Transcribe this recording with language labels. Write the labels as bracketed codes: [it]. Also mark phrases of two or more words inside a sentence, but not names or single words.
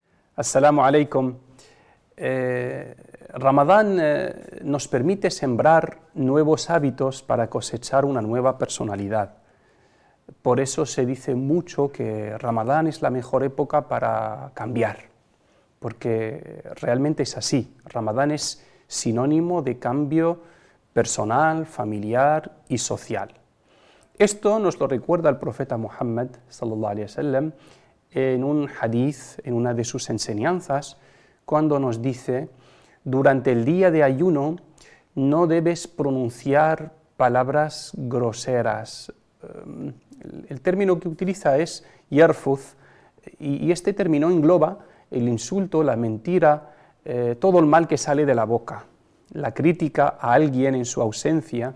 [ar] السلام عليكم. [es] Ramadán nos permite sembrar nuevos hábitos para cosechar una nueva personalidad. Por eso se dice mucho que Ramadán es la mejor época para cambiar, porque realmente es así. Ramadán es sinónimo de cambio personal, familiar y social. Esto nos lo recuerda el profeta Muhammad [ar] صلى الله عليه وسلم [es] en un hadith, en una de sus enseñanzas, cuando nos dice: durante el día de ayuno no debes pronunciar palabras groseras. El término que utiliza es yarfuz, y este término engloba el insulto, la mentira, todo el mal que sale de la boca, la crítica a alguien en su ausencia.